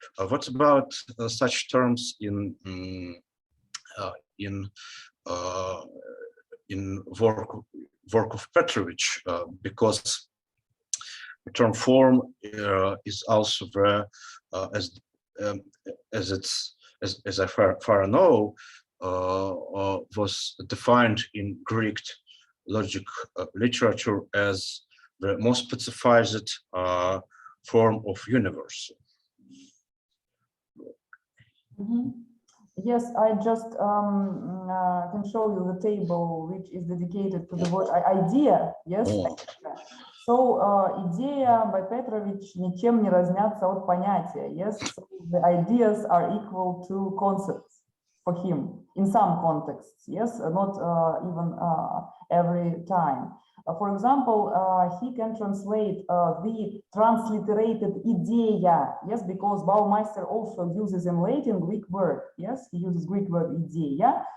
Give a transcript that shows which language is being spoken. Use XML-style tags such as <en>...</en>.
<en>What about such terms in work of Pétrovich, because the term form is also there, as I far know, was defined in Greek logic literature as the most specified form of universe. Yes, I just can show you the table which is dedicated to the word idea. Yes. So idea by Pétrovich</en> <ru>ничем не разнятся от понятия.</ru> <en>Yes, so the ideas are equal to concepts for him in some contexts. Yes, not even every time. For example, he can translate the transliterated idea, yes, because Baumeister also uses in Latin Greek word, yes, he uses Greek word idea.</en>